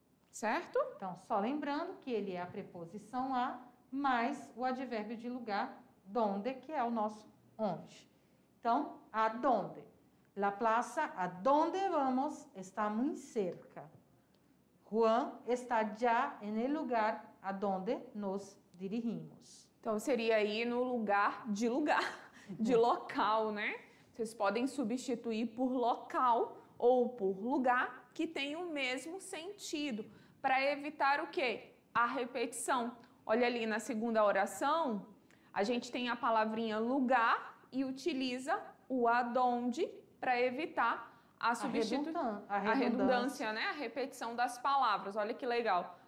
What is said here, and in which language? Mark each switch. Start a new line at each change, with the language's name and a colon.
Portuguese: Certo? Então, só lembrando que ele é a preposição a mais o advérbio de lugar, donde, que é o nosso onde. Então, aonde?
Spanish: La plaza a donde vamos está muito cerca. Juan está já en el lugar a donde nos dirigimos.
Portuguese: Então, seria aí no lugar, de local, né? Vocês podem substituir por local ou por lugar, que tem o mesmo sentido, para evitar o quê? A repetição. Olha ali na segunda oração, a gente tem a palavrinha lugar e utiliza o adonde para evitar a redundância, né? A repetição das palavras. Olha que legal.